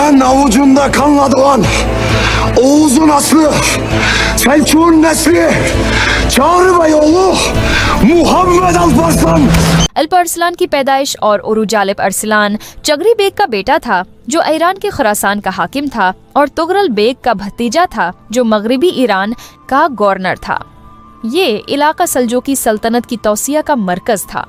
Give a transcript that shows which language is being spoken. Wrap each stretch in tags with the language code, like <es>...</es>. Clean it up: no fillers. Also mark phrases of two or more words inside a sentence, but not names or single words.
<tr>Senin avucunda kanla doğan Oğuz'un aslı, Selçuk'un nesli, Çağrı Beyoğlu,</tr> <ur>मुहम्मद अल्परसलान। الپ ارسلان کی پیدائش اور عروج الپ ارسلان چغری بیگ کا بیٹا تھا جو ایران کے خراسان کا حاکم تھا اور طغرل بیگ کا بھتیجا تھا جو مغربی ایران کا گورنر تھا. یہ علاقہ سلجوقی سلطنت کی توسیع کا مرکز تھا.</ur>